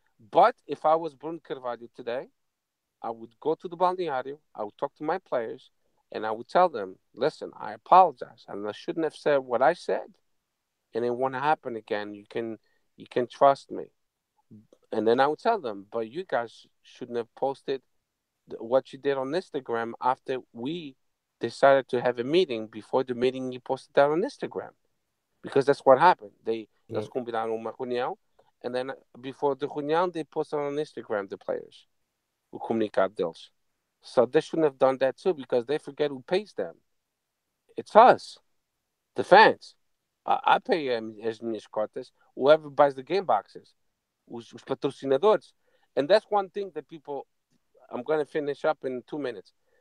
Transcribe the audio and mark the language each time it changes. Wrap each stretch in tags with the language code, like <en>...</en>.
<en>But if I was Bruno Carvalho today, I would go to the balneario, I would talk to my players, and I would tell them, listen, I apologize, and I shouldn't have said what I said, and it won't happen again. You can trust me. And then I would tell them, but you guys shouldn't have posted what you did on Instagram after we decided to have a meeting. Before the meeting, you posted that on Instagram because that's what happened. Yeah.</en> <pt>Eles combinaram uma reunião,</pt> <en>and then before the reunião, they posted on Instagram the players,</en> <pt>o comunicado deles.</pt> <en>So they shouldn't have done that too because they forget who pays them. It's us, the fans. I pay</en> <pt>as minhas cotas.</pt> <en>Whoever buys the game boxes,</en> <pt>os patrocinadores,</pt> <en>and that's one thing that people. I'm going to finish up in 2 minutes.</en>